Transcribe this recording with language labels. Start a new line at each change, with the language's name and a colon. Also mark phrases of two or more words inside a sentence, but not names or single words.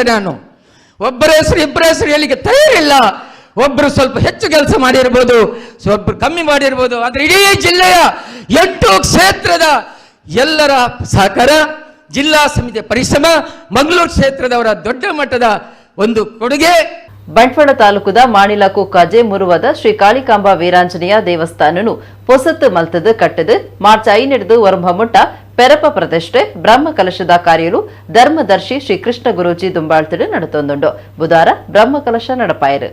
Kannada: ನಾನು ಒಬ್ಬರ ಹೆಸರು ಇಬ್ಬರ ಹೆಸರು ಹೇಳಿಕೆ ತಯಾರಿಲ್ಲ. ಒಬ್ಬರು ಸ್ವಲ್ಪ ಹೆಚ್ಚು ಕೆಲಸ ಮಾಡಿರ್ಬೋದು, ಸ್ವಲ್ಪ ಕಮ್ಮಿ ಮಾಡಿರ್ಬೋದು. ಆದ್ರೆ ಇಡೀ ಜಿಲ್ಲೆಯ 8 ಕ್ಷೇತ್ರದ ಎಲ್ಲರ ಸಹಕಾರ, ಜಿಲ್ಲಾ ಸಮಿತಿಯ ಪರಿಶ್ರಮ, ಮಂಗಳೂರು ಕ್ಷೇತ್ರದವರ ದೊಡ್ಡ ಮಟ್ಟದ ಒಂದು ಕೊಡುಗೆ.
Tulu: ಬಂಟ್ವಾಳ ತಾಲೂಕುದ ಮಾಣಿಲ ಕೊಕ್ಕಾಜೆ ಮುರುವದ ಶ್ರೀ ಕಾಳಿಕಾಂಬಾ ವೀರಾಂಜನೇಯ ದೇವಸ್ಥಾನನು ಪೊಸತ್ತು ಮಲ್ತದು ಕಟ್ಟದು ಮಾರ್ಚ್ 5 ಒರಂಬ ಮುಟ್ಟ ಪೆರಪ ಪ್ರತಿಷ್ಠೆ ಬ್ರಹ್ಮ ಕಲಶದ ಕಾರ್ಯಲು ಧರ್ಮದರ್ಶಿ ಶ್ರೀ ಕೃಷ್ಣ ಗುರೂಜಿ ದುಂಬಾಳ್ತಿಡು ನಡತೊಂದುಂಡು ಬುಧವಾರ ಬ್ರಹ್ಮ ಕಲಶ ನಡಪಾಯರು.